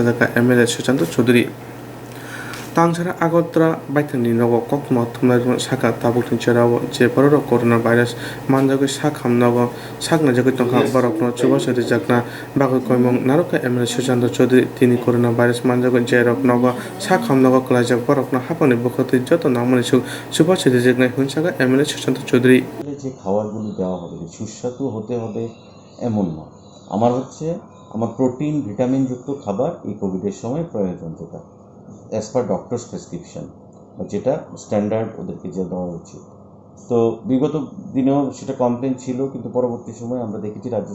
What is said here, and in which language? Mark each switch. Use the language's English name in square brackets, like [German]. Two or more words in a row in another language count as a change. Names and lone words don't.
[Kok Borok] jaka MLA Swrangchati Chaudhary Tangsara Agotra Baitani Nogo Koktwma Thumna Saka Tabuktin Cherawo Je Borok Corona Virus Manjago Sakham Nogo Sakna Jago Tongka Borok no Chubasa Jakna Bago Koimong Naroka MLA Swrangchati Chaudhary Tini Corona Virus Manjago Jerok Nogo Sakham Nogo Klajak Borok no Hapani Bokhoti Joto Namani Chubasa Jakna Hunsaga MLA Swrangchati Chaudhary [Bangla] যে খাবারগুলো দেওয়া হবে সুস্বাদু হতে হবে এমন না আমার হচ্ছে আমার [English] protein vitamin [Bangla] যুক্ত খাবার এই কোভিডের সময় প্রয়োজন যেটা [English] as per doctors prescription [Bangla] যেটা স্ট্যান্ডার্ড ওদেরকে যে দেওয়া উচিত তো বিগত দিনেও সেটা কমপ্লেন ছিল কিন্তু পরবর্তী সময় আমরা দেখেছি রাজ্য